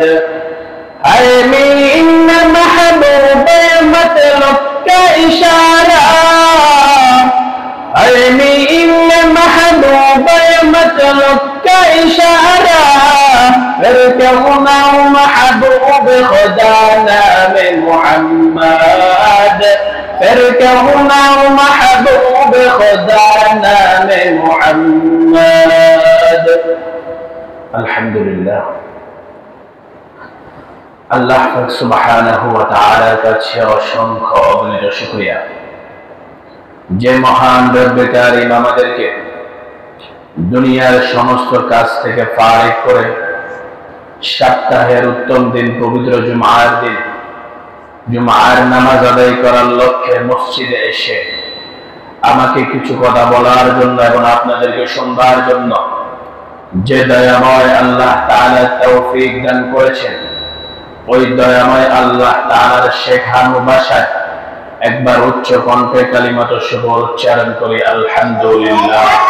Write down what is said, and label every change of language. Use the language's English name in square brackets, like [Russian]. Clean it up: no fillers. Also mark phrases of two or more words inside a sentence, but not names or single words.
[Urdu] اے مین محبوب مطلب کا اشارہ اے مین محبوب مطلب کا اشارہ پھر کیوں نہ محبوب خدا نام محمد پھر کیوں نہ محبوب خدا نام محمد. [Bangla] الحمدللہ [Arabic] الله سبحانه وتعالى [Bangla] কাছে অসংখ্য অগণিত শুকরিয়া যে মহান রব্বে কারীম আমাদেরকে দুনিয়ার সমস্ত কাজ থেকে ফারিগ করে সপ্তাহের উত্তম দিন পবিত্র জুমার দিন জুমার নামাজ আদায় করার লক্ষ্যে মসজিদে এসে আমাকে কিছু কথা বলার জন্য এবং আপনাদেরকে শুনবার জন্য যে দয়াময় আল্লাহ তাআলা তৌফিক দান করেছেন ওই দয়াময় আল্লাহ তাআলার শেখানো ভাষায় একবার উচ্চ কণ্ঠে কালিমাত শুভ উচ্চারণ করি আলহামদুলিল্লাহ.